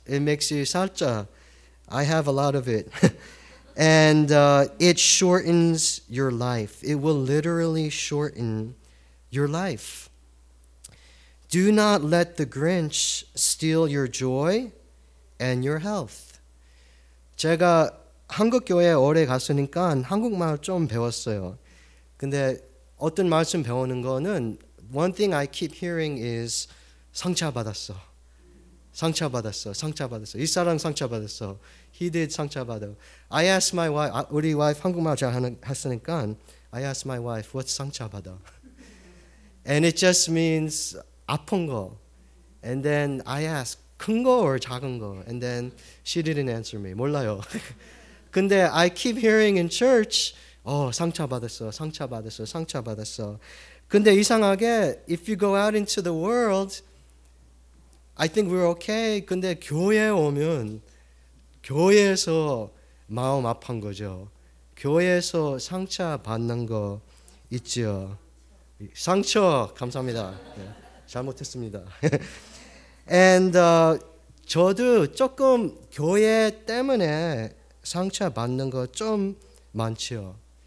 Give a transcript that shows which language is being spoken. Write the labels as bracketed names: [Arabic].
[English] It makes you [Korean] 살짝. [English] I have a lot of it. And it shortens your life. It will literally shorten your life. Do not let the Grinch steal your joy and your health. [Korean] 제가 한국 교회에 오래 갔으니까 한국말 좀 배웠어요. 근데 어떤 말씀 배우는 거는 [English] one thing I keep hearing is 상처받았어. 상처받았어. [Korean] 상처받았어. 이 사람 상처받았어. [English] He did 상처받아. I asked my wife, [Korean] 우리 와이프 한국말 잘 하시니까 [English] I asked my wife, what's 상처받아? And it just means [Korean] 아픈 거. [English] And then I asked, [Korean] 큰 거 [English] or [Korean] 작은 거? [English] And then she didn't answer me. [Korean] 몰라요. 근데 [English] I keep hearing in church, [Korean] 상처받았어, 상처받았어, 상처받았어. 근데 이상하게, [English] if you go out into the world, I think we're okay. [Korean] 근데 교회 오면, 교회에서 마음 아픈 거죠. 교회에서 상처받는 거 있죠. 상처, 감사합니다. 네, 잘못했습니다. And 저도 조금 교회 때문에 상처받는 거 좀 많죠.